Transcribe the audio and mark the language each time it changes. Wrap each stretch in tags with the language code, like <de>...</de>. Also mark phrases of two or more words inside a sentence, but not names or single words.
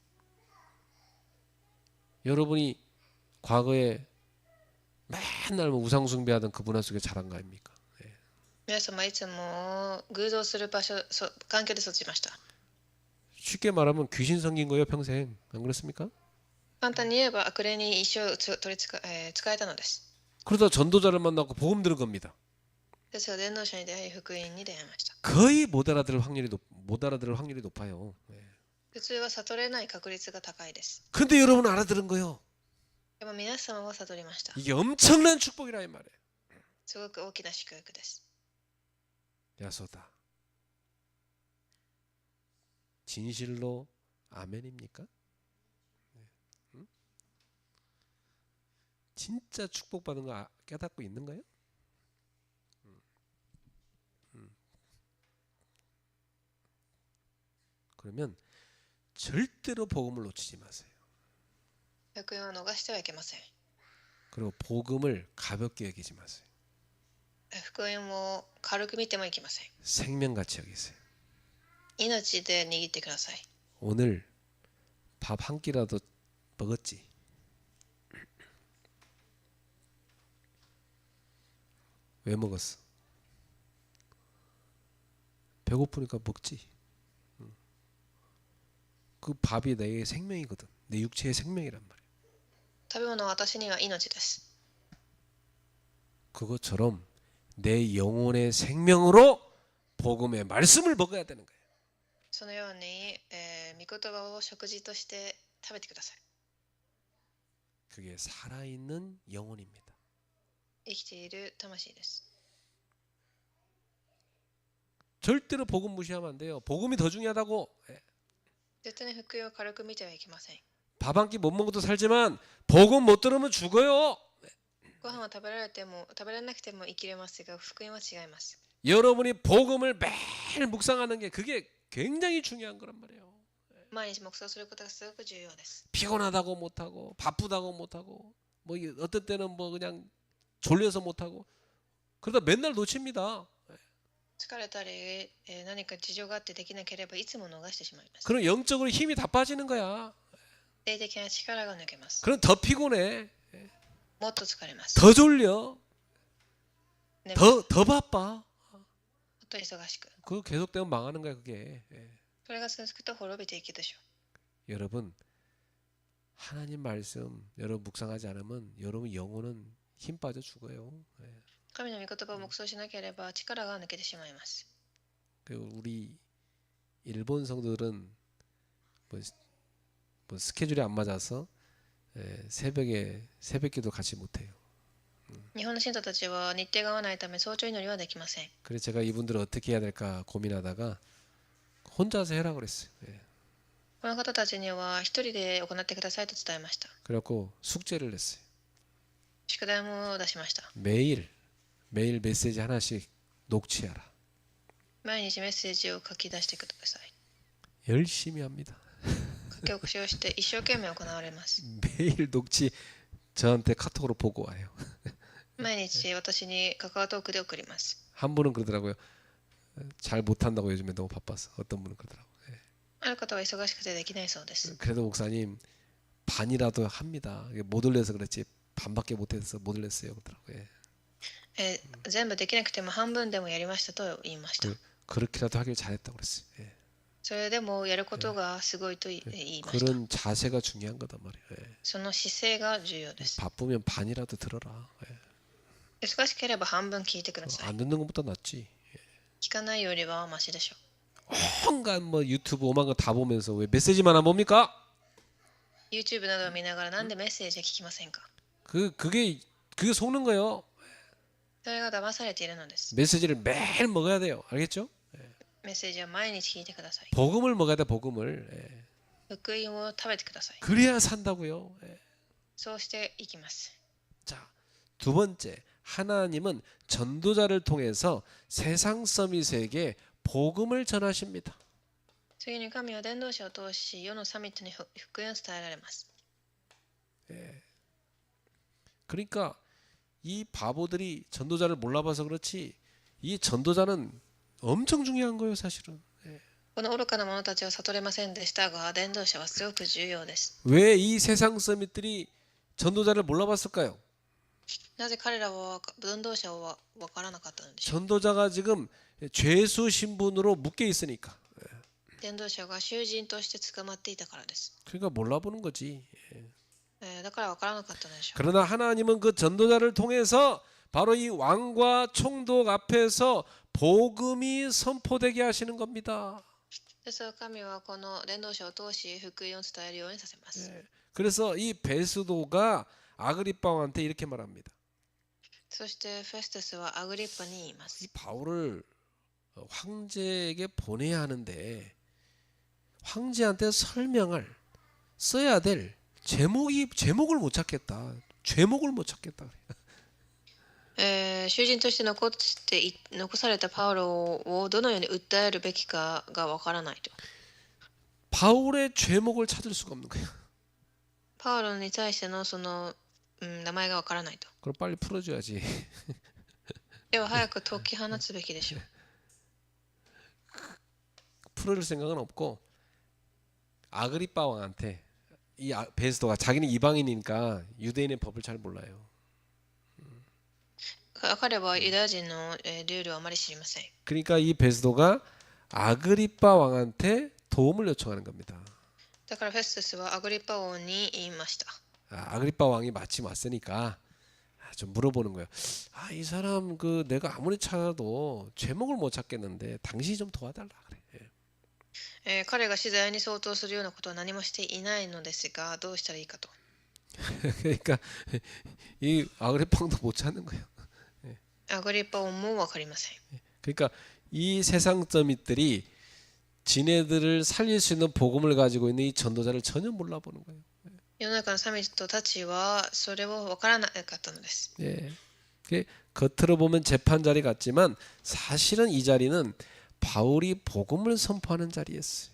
<ko>여러분이 과거에 맨날 뭐 우상 숭배하던 그 문화 속에 자란 거 아닙니까?</ko> <ja>皆様いつも偶像する場所、環境で育ちました。</ja> <ko>쉽게 말하면 귀신 섬긴 거예요 평생. 안 그렇습니까?</ko> <ja>簡単に言えば悪霊に一生取り使えたのです。</ja> <ko>그러다 전도자를 만나고 복음 들은 겁니다.</ko> <ja>ですが伝道者に出会い福音に出会いました。</ja> <ko>거의 못 알아들을 확률이 높아요.</ko> <ja>普通は悟れない確率が高いです。</ja> <ko>근데 여러분 알아들은 거요.</ko> <ja>でも皆様は悟りました。</ja> <ko>이게 엄청난 축복이라 이 말이에요.</ko> <ja>すごく大きな祝福です。</ja> <ko>야소다. 진실로 아멘입니까? 응? 진짜 축복받은 거 깨닫고 있는 거예요? 그러면 절대로 복음을 놓치지 마세요.</ko> <ja>福音は逃してはいけません。</ja> <ko>그리고 복음을 가볍게 여기지 마세요.</ko> <ja>福音も軽く見てもいけません。</ja> <ko>생명같이 여기세요.</ko> <ja>命で握ってください。</ja> <ko>오늘 밥 한 끼라도 먹었지? 왜 먹었어? 배고프니까 먹지. 그 밥이 내 생명이거든. 내 육체의 생명이란 말이야.</ko> <ja>食べ物は私には命です。</ja> <ko>그것처럼 내 영혼의 생명으로 복음의 말씀을 먹어야 되는 거예요.</ko> <ja>そのように、御言葉を食事として食べてください。</ja> <ko>그게 살아있는 영혼입니다.</ko> <ja>生きている魂です。</ja> <ko>절대로 복음 무시하면 안 돼요. 복음이 더 중요하다고.</ko> <ja>絶対に福音を軽く見てはいけません。</ja> <ko>밥 한 끼 못 먹어도 살지만 복음 못 들으면 죽어요.</ko> <ja>ご飯は食べられなくても生きれますが、福音は違います。</ja> <ko>여러분이 복음을 매일 묵상하는 게 그게 굉장히 중요한 거란 말이에요.</ko> <ja>毎日黙想することがすごく重要です。</ja> <ko>피곤하다고 못하고 바쁘다고 못하고 뭐 어떤 때는 뭐 그냥 졸려서 못하고 그러다 맨날 놓칩니다.</ko> <ja>疲れたり、何か事情があってできなければいつも逃してしまいます。</ja> <ko>그럼 영적으로 힘이 다 빠지는 거야.</ko> <ja>霊的な力が抜けます。</ja> <ko>그럼 더 피곤해.</ko> <ja>もっと疲れます。</ja> <ko>더 졸려.</ko> <ja>ね、も</ja> <ko>더 바빠.</ko> <ja>っと忙しく。</ja> <ko>그거 계속되면 망하는 거야 그게.</ko> <ja>それが続くと滅びていくでしょ</ja> <ko>여러분 하나님 말씀 여러분 묵상하지 않으면 여러분 영혼은 힘 빠져 죽어요.</ko> <ja>う。神の御言葉を黙想しなければ力が抜けてしまいます。</ja> <ko>그리고 우리 일본 성도들은 뭐 스케줄이 안 맞아서 새벽기도 같이 못해요.</ko> <ja>日本の信徒たちは日程が合わないため早朝祈りはできません。</ja> <ko>그래서 제가 이분들을 어떻게 해야 될까 고민하다가 혼자서 해라 그랬어요.</ko> <ja>この方たちには一人で行ってくださいと伝えました。</ja> <ko>그래갖고 숙제를 냈어요.</ko> <ja>宿題も出しました。</ja> <ko>매일 메시지 하나씩 녹취하라.</ko> <ja>毎日メッセージを書き出してください。</ja> <ko>열심히 합니다.</ko> <ja>書き起こしをして一生懸命行われます。</ja> <ko>매일 녹취 저한테 카톡으로 보고 와요.</ko> <ja>毎日私にカカオトークで送ります。</ja> <ko>한 분은 그러더라고요. 잘 못한다고 요즘에 너무 바빠서. 어떤 분은 그러더라고요.</ko> <ja>ある方は忙しくてできないそうです。</ja> <ko>그래도 목사님 반이라도 합니다. 못 올려서 그렇지 반밖에 못해서 못 올렸어요. 그러더라고요.</ko> <ja>全部できなくても半分でもやりましたと言いました。</ja> <ko>그렇게라도 하길 잘했다고 그랬어요.</ko> <ja>それでもやることがすごいと言いました。</ja> <ko>그런 자세가 중요한 거단 말이에요.</ko> <ja>その姿勢が重要です。</ja> <ko>바쁘면 반이라도 들어라.</ko> <ja>忙しければ半分聞いてください。</ja> <ko>안 듣는 것보다 낫지.</ko> <ja>聞かないよりはマシでしょ</ja> <ko>온갖 뭐 유튜브 오만 거 다 보면서 왜 메시지만 안 봅니까?</ko> <ja>う。YouTube などを見ながらなんでメッセージを聞きませんか。</ja> <ko>그게 속는 거예요.</ko> <ja>それが騙されているのです。</ja> <ko>메시지를 매일 먹어야 돼요. 알겠죠?</ko> <ja>メッセージは毎日聞いてください。</ja> <ko>복음을 먹어야 돼. 복음을.</ko> <ja>福音を食べてください。</ja> <ko>그래야 산다고요.</ko> <ja>そうしていきます。</ja> <ko>자, 두 번째. 하나님은 전도자를 통해서 세상 서밋에게 복음을 전하십니다.</ko> <ja>次に神は伝道者を通し世のサミットに福音を伝えられます。</ja> <ko>그러니까 이 바보들이 전도자를 몰라봐서 그렇지 이 전도자는 엄청 중요한 거예요, 사실은.</ko> <ja>この愚かな者たちは悟れませんでしたが、伝道者はすごく重要です。</ja> <ko>왜 이 세상 서밋들이 전도자를 몰라봤을까요?</ko> <ja>なぜ彼らは伝道者は分からなかったのでしょう。</ja> <ko>전도자가 지금 죄수 신분으로 묶여 있으니까.</ko> <ja>伝道者が囚人として捕まっていたからです。</ja> <ko>그러니까 몰라보는 거지.</ko> <ja>だから分からなかったのでしょう。</ja> <ko>그러나 하나님은 그 전도자를 통해서 바로 이 왕과 총독 앞에서 복음이 선포되게 하시는 겁니다.</ko> <ja>ですが神はこの伝道者を通し福音を伝えるようにさせます。</ja> <ko>그래서 이 베스도가 아그리빠 왕한테 이렇게 말합니다.</ko> <ja>そしてフェストスはアグリッパに言います。</ja> <ko>이 바울을 황제에게 보내야 하는데 황제한테 설명을 써야 될 제목을 못 찾겠다. 제목을 못 찾겠다.</ko> <ja>囚人として残されたパウロをどのように訴えるべきかがわからないと。</ja> <ko>바울의 죄목을 찾을 수가 없는 거예요.</ko> <ja>パウロに対してのその、名前がわからないと。</ja> <ko>그걸 빨리 풀어줘야지.</ko> <ja>では早く解き放つべきでしょう。</ja> <ko>풀어줄 생각은 없고 아그리빠 왕한테 이 베스도가 자기는 이방인이니까 유대인의 법을 잘 몰라요.</ko> <ja>彼はユダヤ人のルールをあまり知りません。</ja> <ko>그러니까 이 베스도가 아그리빠 왕한테 도움을 요청하는 겁니다.</ko> <ja>だからフェストゥスはアグリッパ王に言いました。</ja> <ko>아그리빠 왕이 마침 왔으니까 좀 물어보는 거예요. 이 사람 그 내가 아무리 찾아도 죄목을 못 찾겠는데 당신이 좀 도와달라 그래.</ko> <ja>彼が資材に相当するようなことは何もしていないのですが、どうしたらいいかと。</ja> <ko>그러니까 이 아그리빠 왕도 못 찾는 거예요.</ko> <ja>アグリッパ王もわかりません。</ja> <ko>그러니까 이 세상 점이들이 지네들을 살릴 수 있는 복음을 가지고 있는 이 전도자를 전혀 몰라보는 거예요.</ko> <ja>世の中のサミットたちはそれをわからなかったのです。</ja> <ko>예. 겉으로 보면 재판 자리 같지만 사실은 이 자리는 바울이 복음을 선포하는 자리였어요.</ko>